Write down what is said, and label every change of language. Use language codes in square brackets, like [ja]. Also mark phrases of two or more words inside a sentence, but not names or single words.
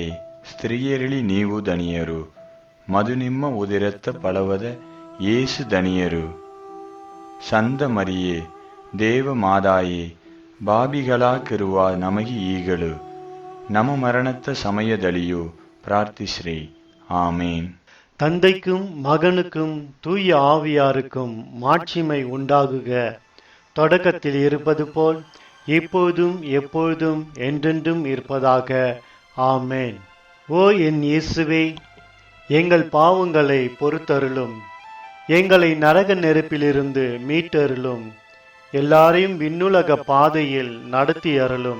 [kn] ಸ್ತ್ರೀಯರಲ್ಲಿ ನೀವು ಧನಿಯರು, ಮಧು ನಿಮ್ಮ ಉದರದ ಫಲವಾದ ಯೇಸು ಧನಿಯರು. ಸಂತ ಮರಿಯೇ, ದೇವ ಮಾತಾಯೇ, ಬಾಬಿಗಳಾಗಿರುವ ನಮಗೆ ಈಗಲೂ ನಮ್ಮ ಮರಣದ ಸಮಯದಲ್ಲಿಯೂ ಪ್ರಾರ್ಥಿಸ್ರಿ. ಆಮೇನ್. [ta] தந்தைக்கும் மகனுக்கும் தூய ஆவியாருக்கும் மாட்சிமை உண்டாகுக. தொடக்கத்தில் இருப்பது போல் இப்போதும் எப்பொழுதும் என்றென்றும் இருப்பதாக. ஆமேன். ஓ என் இயேசுவே, எங்கள் பாவங்களை பொறுத்தருளும், எங்களை நரக நெருப்பிலிருந்து மீட்டருளும், எல்லாரையும் விண்ணுலக பாதையில் நடத்தி அருளும்.